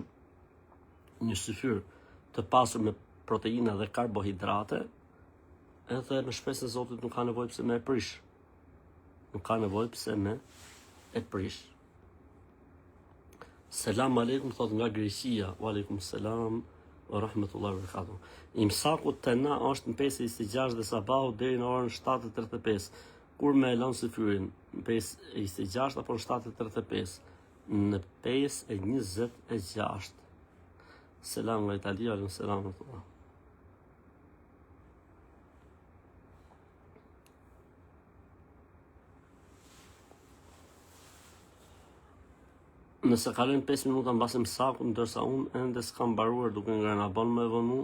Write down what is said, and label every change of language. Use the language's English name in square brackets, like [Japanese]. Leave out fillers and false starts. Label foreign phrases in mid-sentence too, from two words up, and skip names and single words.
[Albanian] Një syfyr të pasur me proteina dhe karbohidrate, edhe me shpresën e Zotit nuk ka nevojë pse me e prish. Nuk ka nevojë pse me e prish. [Arabic] السلام عليكم, [Albanian] thot nga Greqia. [Arabic] وعليكم السلام ورحمة الله وبركاته. [Albanian] Imsaku të na është në 5:26 dhe sabahu deri në orën 7:35. Kur me e lënë syfyrin? Në 5:26 apo në 7:35? Në 5:26. Selam nga Italia, [Arabic] عليكم السلام ورحمة الله. [Albanian] Nëse kalojnë 5 minuta mbasi msakut, ndërsa unë ende s'kam mbaruar duke ngrënë, a bën më e vonu?